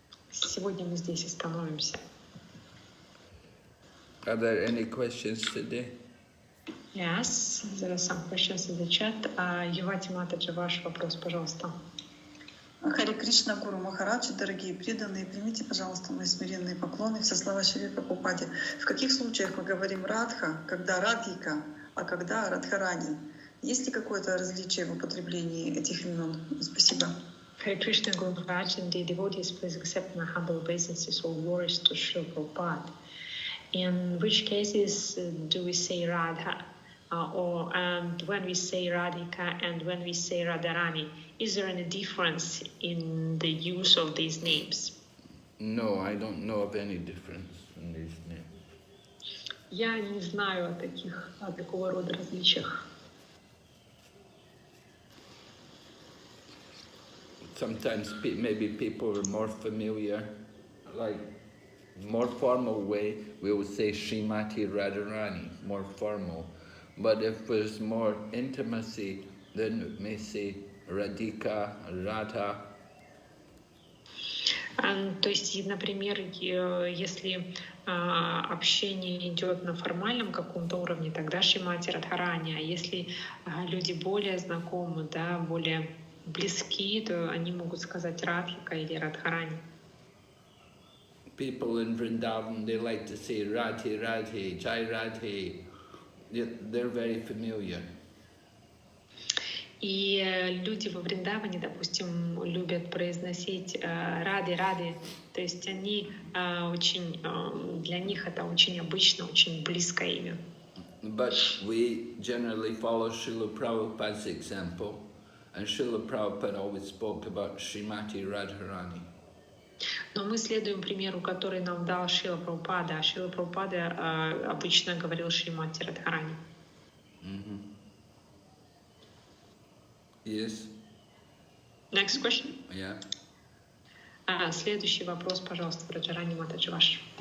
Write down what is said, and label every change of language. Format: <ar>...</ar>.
<ru>Сегодня мы здесь остановимся.</ru> <en>Are there any questions today? Yes, there are some questions in the chat.</en> <ru>Ювати Матаджи, ваш вопрос, пожалуйста. Харе Кришна, Гуру Махараджи, дорогие преданные, примите, пожалуйста, мои смиренные поклоны, все слова Шри Прабхупаде. В каких случаях мы говорим Радха, когда Радхика, а когда Радхарани? Есть ли какое-то различие в употреблении этих имен? Спасибо.</ru> <en>Hare Krishna, Guru Maharaj, and the devotees, please accept my humble obeisances or words to Sri Prabhupada. In which cases do we say Radha? And when we say Radhika and when we say Radharani, is there any difference in the use of these names? No, I don't know of any difference in these names.</en> <ru>Я не знаю о такого рода различиях.</ru> <en>Sometimes maybe people are more familiar, like more formal way, we would say Srimati Radharani, more formal. But if there's more intimacy, then we may say Radhika, Radha.</en> <ru>То есть, например, если общение идет на формальном каком-то уровне, тогда Шримати Радхарани. А если люди более знакомы, да, более близки, то они могут сказать Радхика или Радхарани.</ru> <en>People in Vrindavan, they like to say Radhe, Radhe, Jai Radhe. They're very familiar.</en> <ru>И люди во Вриндаване, допустим, любят произносить рады, то есть они очень, для них это очень обычно, очень близкое имя.</ru> <en>But we generally follow Srila Prabhupada's example, and Srila Prabhupada always spoke about Srimati Radharani.</en> <ru>Но мы следуем примеру, который нам дал Шрила Прабхупада. Шрила Прабхупада обычно говорил Шримати Радхарани.</ru> <en>Yes? Next question. Yeah.</en> <ru>Следующий вопрос, пожалуйста, Раджарани Матаджи ваш.</ru>